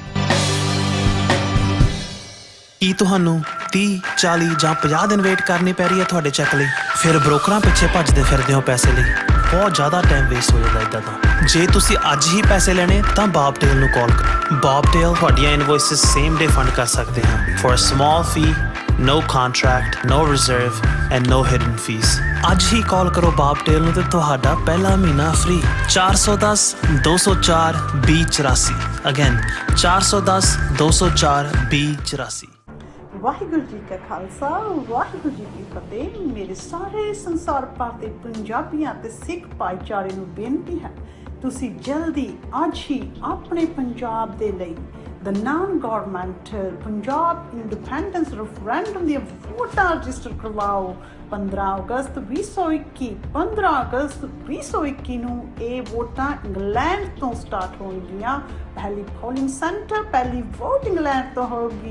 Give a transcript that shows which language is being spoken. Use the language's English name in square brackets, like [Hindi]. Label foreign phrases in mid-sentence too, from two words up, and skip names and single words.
[Punjabi] ਕੀ ਤੁਹਾਨੂੰ 30, 40 ਜਾਂ 50 ਦਿਨ ਵੇਟ ਕਰਨੀ ਪੈ ਰਹੀ ਹੈ ਤੁਹਾਡੇ ਚੈੱਕ ਲਈ? ਫਿਰ ਬ੍ਰੋਕਰਾਂ ਪਿੱਛੇ ਭੱਜਦੇ ਫਿਰਦੇ ਹੋ ਪੈਸੇ ਲਈ। ਬਹੁਤ ਜ਼ਿਆਦਾ [English] time waste [Punjabi] ਹੋ ਜਾਂਦਾ ਇੱਦਾਂ ਤਾਂ। ਜੇ ਤੁਸੀਂ ਅੱਜ ਹੀ ਪੈਸੇ ਲੈਣੇ ਤਾਂ ਬੌਬਟੇਲ ਨੂੰ ਕਾਲ ਕਰੋ। ਬੌਬਟੇਲ ਤੁਹਾਡੀਆਂ ਇਨਵੌਇਸਸ [English] same day [Punjabi] ਫੰਡ ਕਰ ਸਕਦੇ ਹਨ [English] for a small fee, no contract, no reserve and no hidden fees। [Punjabi] ਅੱਜ ਹੀ ਕਾਲ ਕਰੋ ਬੌਬਟੇਲ ਨੂੰ ਤੇ ਤੁਹਾਡਾ ਪਹਿਲਾ ਮਹੀਨਾ ਫ੍ਰੀ। 410 204 2084। ਅਗੇਨ 410 204 2084। ਵਾਹਿਗੁਰੂ ਜੀ ਕਾ ਖਾਲਸਾ, ਵਾਹਿਗੁਰੂ ਜੀ ਕੀ ਫਤਿਹ। ਮੇਰੇ ਸਾਰੇ ਸੰਸਾਰ ਭਰ ਦੇ ਪੰਜਾਬੀਆਂ ਤੇ ਸਿੱਖ ਭਾਈਚਾਰੇ ਨੂੰ ਬੇਨਤੀ ਹੈ, ਤੁਸੀਂ ਜਲਦੀ ਅੱਜ ਹੀ ਆਪਣੇ ਪੰਜਾਬ ਦੇ ਲਈ [English] the non-governmental [Punjabi] ਪੰਜਾਬ ਇੰਡੀਪੈਂਡੈਂਸ ਰੈਫਰੈਂਡਮ ਦੀਆਂ ਵੋਟਾਂ ਰਜਿਸਟਰ ਕਰਵਾਓ। 15 ਅਗਸਤ 2021 ਨੂੰ ਇਹ ਵੋਟਾਂ ਇੰਗਲੈਂਡ ਤੋਂ ਸਟਾਰਟ ਹੋਣਗੀਆਂ। ਪਹਿਲੀ [English] polling centre, [Punjabi] ਪਹਿਲੀ ਵੋਟ ਇੰਗਲੈਂਡ ਤੋਂ ਹੋਗੀ।